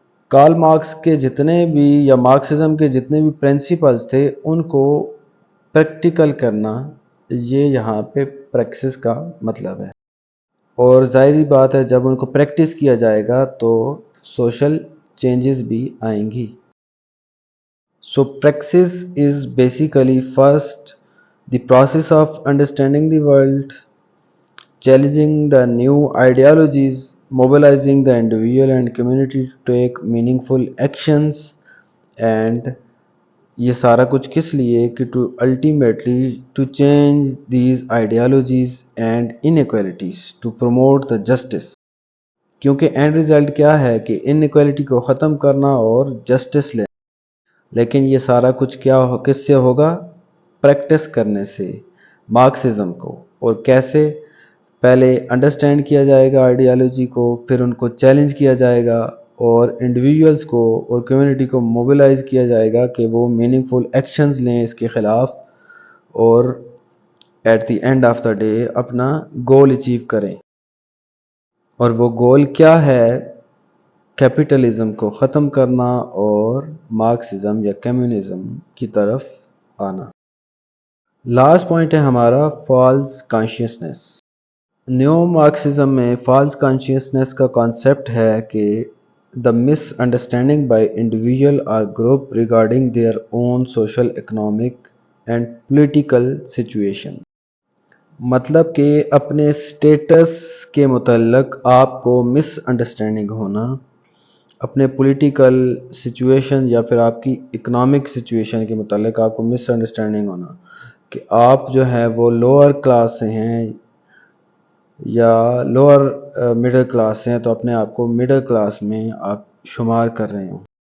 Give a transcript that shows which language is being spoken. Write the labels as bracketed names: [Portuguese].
[Urdu] Karl Marx کے جتنے بھی یا مارکسزم کے جتنے بھی پرنسپلز تھے ان کو پریکٹیکل کرنا، یہ یہاں پہ پریکسس کا مطلب ہے، اور ظاہری بات ہے جب ان کو پریکٹس کیا جائے گا تو سوشل چینجز بھی آئیں گی. [English] So praxis is basically first the process of understanding the world, challenging the new ideologies, mobilizing the individual and community to take meaningful actions, and [Urdu] یہ سارا کچھ کس لیے کہ [English] to ultimately to change these ideologies and inequalities to promote the justice. [Urdu] کیونکہ and result کیا ہے کہ انیکویلٹی کو ختم کرنا اور جسٹس لینا. لیکن یہ سارا کچھ کس سے ہوگا؟ پریکٹس کرنے سے مارکسزم کو. اور کیسے؟ پہلے انڈرسٹینڈ کیا جائے گا آئیڈیالوجی کو، پھر ان کو چیلنج کیا جائے گا، اور انڈیویجولز کو اور کمیونٹی کو موبلائز کیا جائے گا کہ وہ میننگ فل ایکشنز لیں اس کے خلاف، اور at the end of the day اپنا گول اچیو کریں. اور وہ گول کیا ہے؟ کیپٹلزم کو ختم کرنا اور مارکسزم یا کمیونزم کی طرف آنا. لاسٹ پوائنٹ ہے ہمارا فالس کانشیسنس. نیو مارکسزم میں فالس کانشیسنس کا کانسیپٹ ہے کہ [English] the misunderstanding by individual or group regarding their own social, economic and political situation. [Urdu] مطلب کہ اپنے سٹیٹس کے متعلق آپ کو مس انڈرسٹینڈنگ ہونا، اپنے پولیٹیکل سچویشن یا پھر آپ کی اکنامک سچویشن کے متعلق آپ کو مس انڈرسٹینڈنگ ہونا کہ آپ جو ہے وہ لوور کلاس سے ہیں یا لوور مڈل کلاس سے ہیں، تو اپنے آپ کو مڈل کلاس میں آپ شمار کر رہے ہوں.